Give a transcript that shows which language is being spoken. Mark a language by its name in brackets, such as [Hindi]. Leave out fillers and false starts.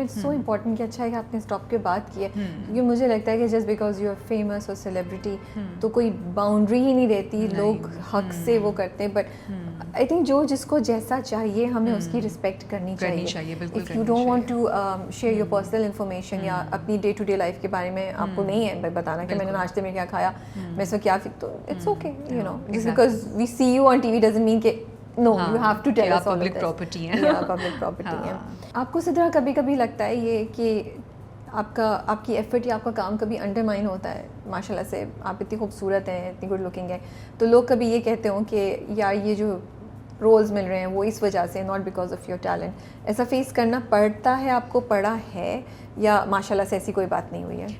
[Urdu] It's so important کہ اچھا ہے کہ آپ نے اس ٹاپک پہ بات کی ہے, کیونکہ مجھے لگتا ہے کہ [English] just because you are famous [Urdu] اور سیلیبریٹی تو کوئی باؤنڈری ہی نہیں رہتی, لوگ حق سے وہ کرتے ہیں, بٹ آئی تھنک جو جس کو جیسا چاہیے ہمیں اس کی رسپیکٹ کرنی چاہیے. [English] if you don't want to share your personal information یا اپنی day to day life کے بارے میں [Urdu] آپ کو نہیں ہے بتانا کہ میں نے ناشتے میں کیا کھایا, [English] میں اس کو کیا, تو it's okay, you know, just because we see you on TV doesn't mean کہ no you have to tell us all [Urdu] public property ہے, public property ہے. آپ کو سدھرا کبھی کبھی لگتا ہے یہ کہ آپ کی ایفرٹ یا آپ کا کام کبھی انڈرمائن ہوتا ہے؟ ماشاء اللہ سے آپ اتنی خوبصورت ہیں, اتنی گڈ لکنگ ہیں, تو لوگ کبھی یہ کہتے ہوں کہ یار یہ جو رولز مل رہے ہیں وہ اس وجہ سے, [English] Not because of your talent. [Urdu] ایسا فیس کرنا پڑتا ہے آپ کو, پڑا ہے, یا ماشاء اللہ سے ایسی کوئی بات نہیں ہوئی ہے؟